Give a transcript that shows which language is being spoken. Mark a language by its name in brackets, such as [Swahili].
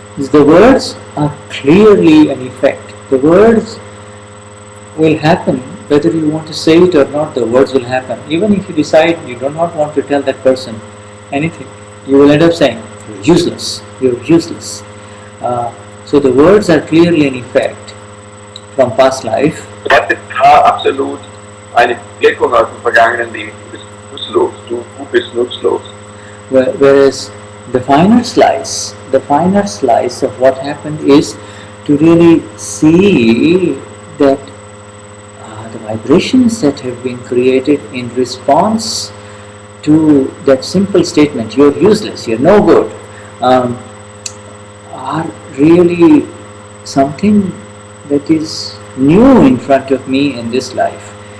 [English] the words are clearly an effect. The words will happen whether you want to say it or not. The words will happen. Even if you decide you do not want to tell that person anything, you will end up saying, you're useless, you're useless. So the words are clearly an effect from past life. [German] Das ist absolut eine Wirkung aus dem vergangenen Leben. Du bist nutzlos. [English] Whereas the finer slice of what happened is to really see that the vibrations that have been created in response to that simple statement, you're useless, you're no good, are really something that is new in front of me in this life.